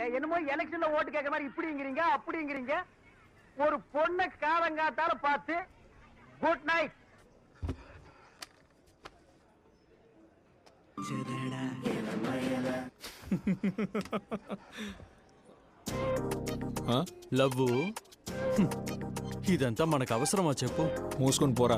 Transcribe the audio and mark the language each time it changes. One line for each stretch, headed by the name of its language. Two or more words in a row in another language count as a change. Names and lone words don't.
Tamil: என்னமோ எலெக்ஷன்ல ஓட்டு கேட்க மாதிரி இப்படிங்கிறீங்க அப்படிங்கிறீங்க. ஒரு பொண்ணை காலங்காத்தால பார்த்து
English: good night. ఆ?
Telugu: లవ్వు ఇదంతా మనకు అవసరమా చెప్పు? మూసుకొని పోరా.